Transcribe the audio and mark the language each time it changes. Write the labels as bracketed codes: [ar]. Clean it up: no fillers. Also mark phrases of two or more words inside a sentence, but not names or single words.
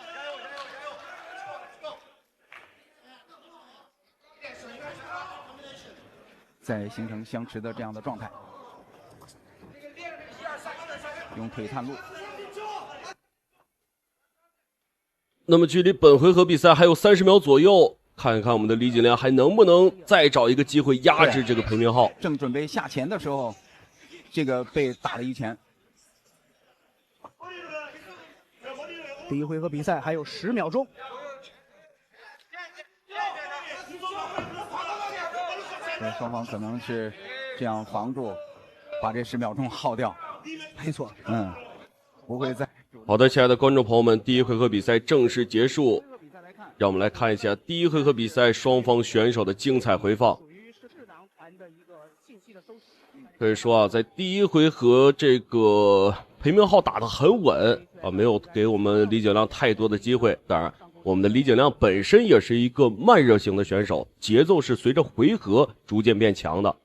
[zh] 在形成相持的这样的状态，用腿探路。那麼距離本回合比賽還有30秒左右，看一看我們的李景亮還能不能再找一個機會壓制這個裴明浩。正準備下前的時候，這個被打了一拳。第一回合比賽還有10秒鐘。雙方可能是這樣防住，把這10秒鐘耗掉。沒錯，不會再。好的，親愛的觀眾朋友們，第一回合比賽正式結束，讓我們來看一下第一回合比賽雙方選手的精彩回放。可以說啊，在第一回合這個裴明浩打得很穩啊，沒有給我們李景亮太多的機會。當然，我們的李景亮本身也是一個慢熱型的選手，節奏是隨着回合逐漸變強的。